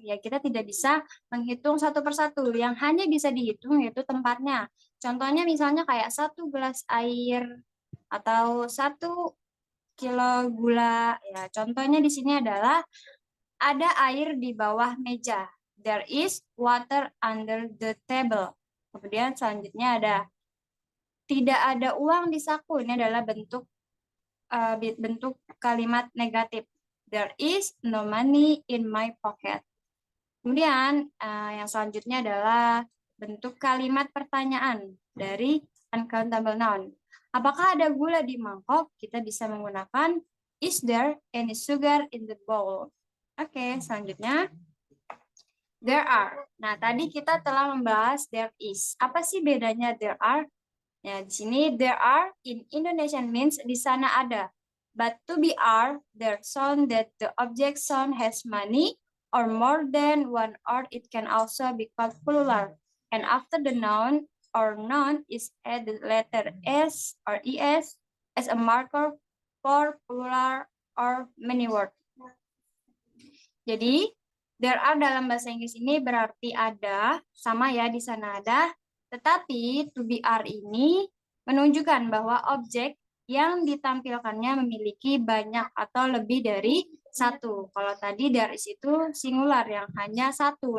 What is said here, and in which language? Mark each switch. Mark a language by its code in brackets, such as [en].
[id] Ya kita tidak bisa menghitung satu persatu. Yang hanya bisa dihitung yaitu tempatnya. Contohnya misalnya kayak 1 gelas air atau 1 kilo gula. Ya, contohnya di sini adalah ada air di bawah meja. [en] There is water under the table. [id] Kemudian selanjutnya ada tidak ada uang di saku. Ini adalah bentuk kalimat negatif. [en] There is no money in my pocket. [id] Kemudian yang selanjutnya adalah bentuk kalimat pertanyaan dari uncountable noun. Apakah ada gula di mangkok? Kita bisa menggunakan [en] is there any sugar in the bowl? [id] Oke, selanjutnya there are. Nah, tadi kita telah membahas there is. Apa sih bedanya there are? Ya, di sini [en] there are in Indonesian means [id] di sana ada. [en] But to be are, there sound that the object sound has many or more than one, or it can also be called plural. And after the noun or noun is added letter S or ES as a marker for plural or many word. [id] Jadi, there are dalam bahasa Inggris ini berarti ada, sama ya di sana ada, tetapi to be are ini menunjukkan bahwa objek yang ditampilkannya memiliki banyak atau lebih dari satu. Kalau tadi there is itu singular yang hanya satu.